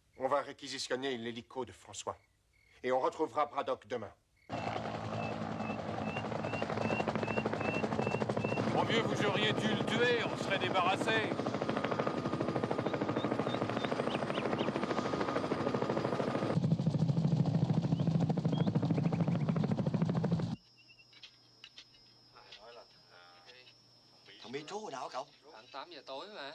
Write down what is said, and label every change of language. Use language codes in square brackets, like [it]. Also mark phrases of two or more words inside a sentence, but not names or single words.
[fr] va réquisitionner l'hélico de François. Et on retrouvera Braddock demain. Au mieux, vous auriez dû le tuer, on serait débarrassé. [vi] Thằng Mỹ Trú hồi nào hả cậu? Khoảng 8 giờ tối mà.